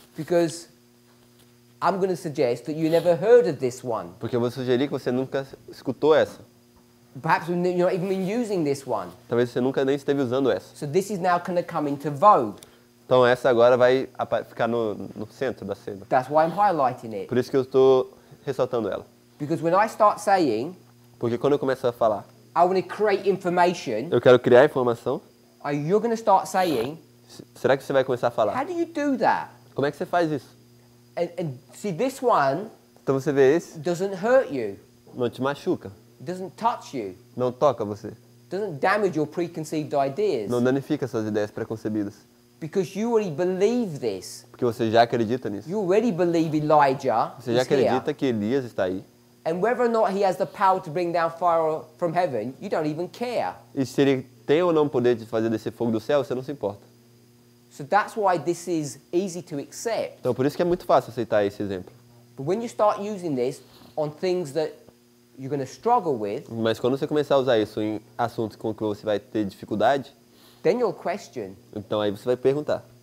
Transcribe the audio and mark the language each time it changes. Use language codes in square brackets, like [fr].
[en] because I'm going to suggest that you never heard of this one. [pt] porque eu vou sugerir que você nunca escutou essa. [en] Perhaps you've not even been using this one. [pt] Talvez você nunca nem esteve usando essa. [en] So this is now going to come into vogue. [pt] Então essa agora vai ficar no centro da cena. [en] That's why I'm highlighting it. [pt] Por isso que eu estou ressaltando ela. [en] Because when I start saying, [pt] Porque quando eu começo a falar, [en] I want to create information, [pt] eu quero criar informação, [en] you're going to start saying, [pt] será que você vai começar a [en] how [pt] falar? [en] do you do that? [pt] Como é que você faz isso? [en] And see, this one [pt] Então você vê esse, [en] doesn't hurt you, [pt] não te machuca, [en] doesn't touch you, [pt] não toca você, [en] doesn't damage your preconceived ideas, [pt] não danifica suas ideias preconcebidas. [en] because you already believe this. [pt] Porque você já acredita nisso. [en] You already believe Elijah [pt] Você já [en] is here. [pt] acredita que Elias está aí. [en] And whether or not he has the power to bring down fire from heaven, you don't even care. [pt] E se ele tem ou não o poder de fazer descer fogo do céu, você não se importa. [en] So that's why this is easy to accept. [pt] Então por isso que é muito fácil aceitar esse exemplo. [en] But when you start using this on things that you're going to struggle with, [pt] Mas quando você começar a usar isso em assuntos com que você vai ter dificuldade, [en] then you'll question. [pt] então aí você vai perguntar.